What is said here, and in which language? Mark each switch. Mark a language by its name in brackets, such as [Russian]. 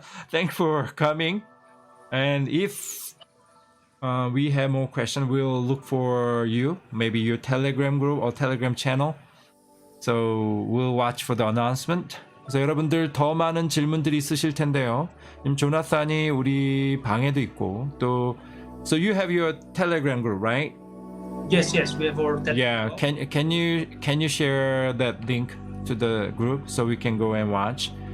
[English] Thanks for coming. And if we have more questions, we'll look for you, maybe your Telegram group or Telegram channel. So we'll watch for the announcement. [Korean] 그래서 여러분들 더 많은 질문들이 있으실 텐데요. 지금 조나산이 우리 방에도 있고 또 [English] So you have your Telegram group, right? Yes, we have our Telegram. Yeah, can you share that link to the group so we can go and watch?